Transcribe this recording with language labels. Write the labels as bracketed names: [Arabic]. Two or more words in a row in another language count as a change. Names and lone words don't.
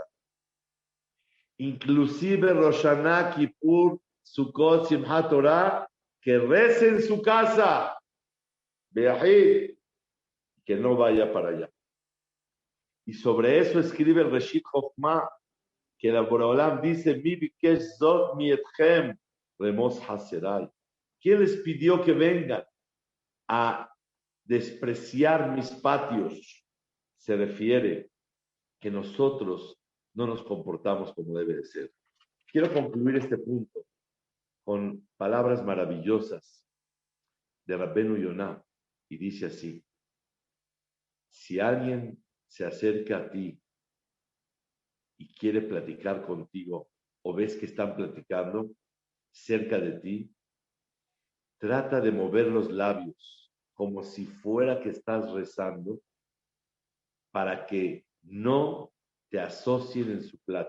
[Spanish] Inclusive Rosh Hashanah, Kippur, Sukkot, Simchat Torah, que rece en su casa Beyahid, que no vaya para allá. Y sobre eso escribe el Reshit Chochmah, que el Boreolam dice, [Hebrew] מי בקש זאת מאתכם, רמס חצרי. [Spanish] ¿Quién les pidió que vengan a despreciar mis patios? Se refiere que nosotros no nos comportamos como debe de ser. Quiero concluir este punto con palabras maravillosas de Rabbenu Yonah, y dice así: si alguien se acerca a ti y quiere platicar contigo, o ves que están platicando cerca de ti, trata de mover los labios como si fuera que estás rezando, para que no te asocien en su plática.